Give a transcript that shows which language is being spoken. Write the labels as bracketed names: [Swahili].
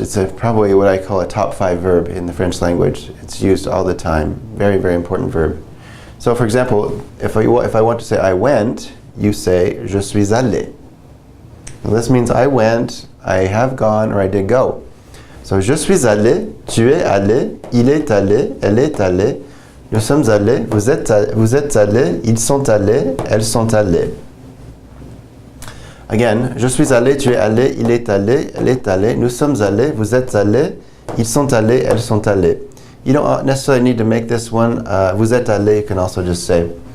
[English] It's probably what I call a top 5 verb in the French language. It's used all the time. Very, very important verb. So, for example, if I want to say I went, you say [French] je suis allé. [English] Now, this means I went, I have gone, or I did go. [French] So, je suis allé, tu es allé, il est allé, elle est allée, nous sommes allés, vous êtes allés, ils sont allés, elles sont allées. Again, je suis allé, tu es allé, il est allé, elle est allée, nous sommes allés, vous êtes allés, ils sont allés, elles sont allées. [English] You don't necessarily need to make this one. [French] Vous êtes allé, [English] you can also just say.